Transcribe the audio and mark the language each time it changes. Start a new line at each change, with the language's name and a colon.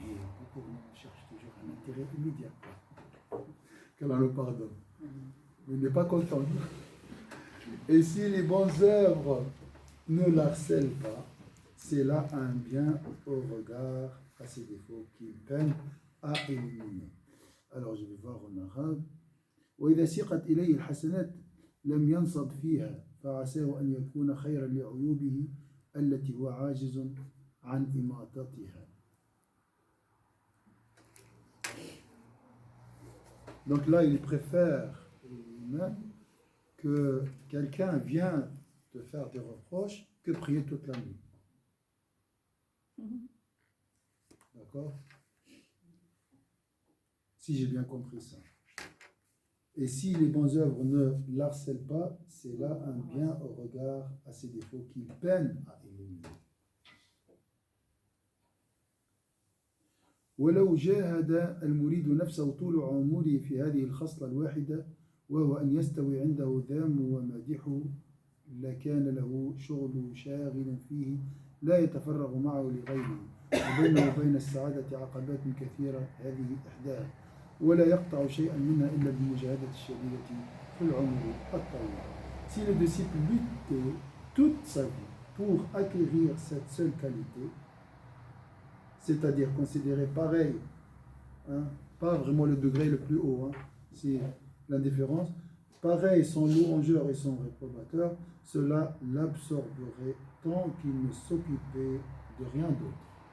French: Mais pour nous, on cherche toujours un intérêt immédiat. Qu'Allah nous pardonne. Mais il n'est pas content. Et si les bonnes œuvres ne l'harcèlent pas, c'est là un bien au regard à ses défauts qu'il peine à éliminer. Alors je vais voir en arabe.
Arabic: وإذا سيقت إليه الحسنات لم ينصب فيها فعساه أن يكون خيرا لعيوبه التي هو عاجز عن إماطتها.
French: Donc là, il préfère lui-même que quelqu'un vienne te faire des reproches que prier toute la nuit. D'accord? Si j'ai bien compris ça. Et si les bonnes œuvres ne l'harcèlent pas, c'est là un bien au regard à ses défauts qu'il peine à éliminer.
Arabic: ولو جاهد المريد نفسه طول عمره في هذه الخصلة الواحدة وهو أن يستوي عنده ذام ومادحه لكان له شغل شاغل فيه لا يتفرغ معه لغيره وبينه وبين السعادة عقبات كثيرة هذه إحداها ولا يقطع شيئا منها إلا بالمجاهدة الشديدة في العمر الطويل.
French: Si le disciple lutte toute sa vie pour acquérir cette seule qualité, c'est-à-dire considérer pareil, hein, pas vraiment le degré le plus haut, hein, c'est l'indifférence, pareil son louangeur et son réprobateur, cela l'absorberait tant qu'il ne s'occupait de rien d'autre.